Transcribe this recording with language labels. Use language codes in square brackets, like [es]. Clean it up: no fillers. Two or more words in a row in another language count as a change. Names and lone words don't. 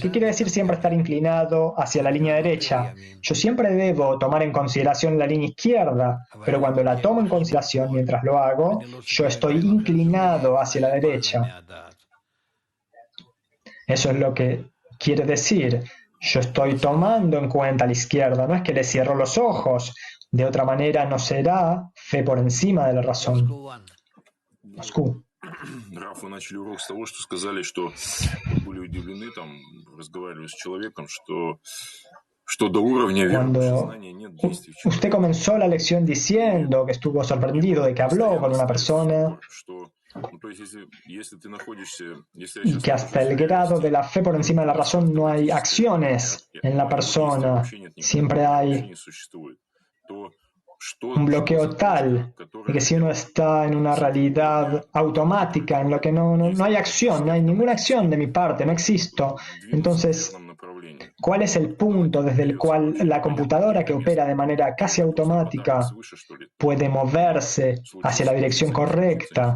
[es] ¿Qué quiere decir siempre estar inclinado hacia la línea derecha? Yo siempre debo tomar en consideración la línea izquierda, pero cuando la tomo en consideración mientras lo hago, yo estoy inclinado hacia la derecha. Eso es lo que quiere decir. Yo estoy tomando en cuenta la izquierda, no es que le cierro los ojos. De otra manera no será fe por encima de la razón. Moscú. [ru] Раф, вы начали урок с того, что сказали, что были удивлены, там, разговаривали с человеком, что до уровня верующего знания нет действий. [es] Usted comenzó la lección diciendo que estuvo sorprendido de que habló con una persona y que hasta el grado de la fe por encima de la razón no hay acciones en la persona, siempre hay un bloqueo tal de que si uno está en una realidad automática en lo que no hay acción, no hay ninguna acción de mi parte, no existo, entonces ¿cuál es el punto desde el cual la computadora que opera de manera casi automática puede moverse hacia la dirección correcta?